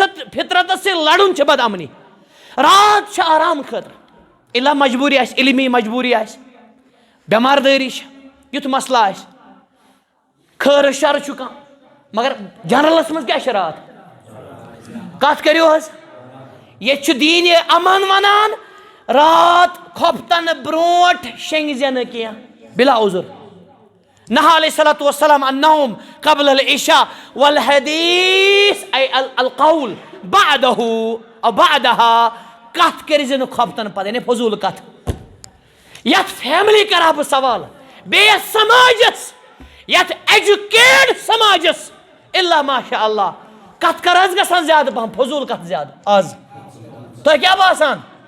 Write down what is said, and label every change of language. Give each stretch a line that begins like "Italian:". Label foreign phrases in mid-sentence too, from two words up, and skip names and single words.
Kashmiri: سۭتۍ لڑُن چھِ بد امنی رات چھِ آرام خٲطرٕ الا مجبوٗری آسہِ علمی مجبوٗری آسہِ بٮ۪مار دٲری چھِ یُتھ مسلہٕ آسہِ خٲرٕ شر چھُ کانٛہہ مگر جنرلس منٛز کیٛاہ چھِ رات کتھ کٔرِو حظ ییٚتہِ چھُ دیٖنہِ امن ونان رات کھۄفتنہٕ برونٛٹھ شیٚنگزِ نہٕ کینٛہہ بلا عذر
Arabic: نہا علیہ الصلوۃ والسلام النوم قبل العشاء والحدیث اے القول بعدہ او بعدہا
Kashmiri: کتھ کٔرزِ نہٕ کھۄفتن پتہٕ یعنی فضوٗل کتھ یتھ فیملی کرہا بہٕ سوال بیٚیہِ یتھ سماجس یتھ ایجوکیٹ سماجس
Arabic: الا ماشاء اللہ
Kashmiri: کتھ کر حظ گژھان زیادٕ پہم فضوٗل کتھ زیادٕ آز تۄہہِ کیٛاہ باسان